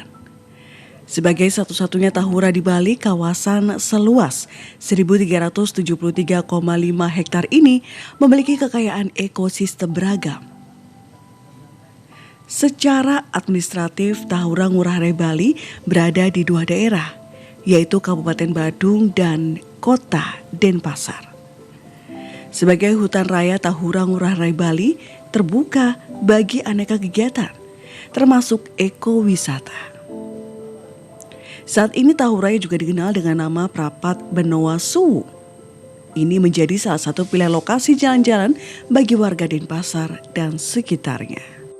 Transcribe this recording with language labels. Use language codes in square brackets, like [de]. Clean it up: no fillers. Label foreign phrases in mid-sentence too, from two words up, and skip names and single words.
[id] Sebagai satu-satunya tahura di Bali, kawasan seluas 1.373,5 hektar ini memiliki kekayaan ekosistem beragam. Secara administratif, Tahura Ngurah Rai Bali berada di dua daerah, yaitu Kabupaten Badung dan Kota Denpasar. Sebagai hutan raya, Tahura Ngurah Rai Bali terbuka bagi aneka kegiatan, termasuk ekowisata. Saat ini Tahura juga dikenal dengan nama Prapat Benoa Suwu. Ini menjadi salah satu pilihan lokasi jalan-jalan bagi warga Denpasar dan sekitarnya.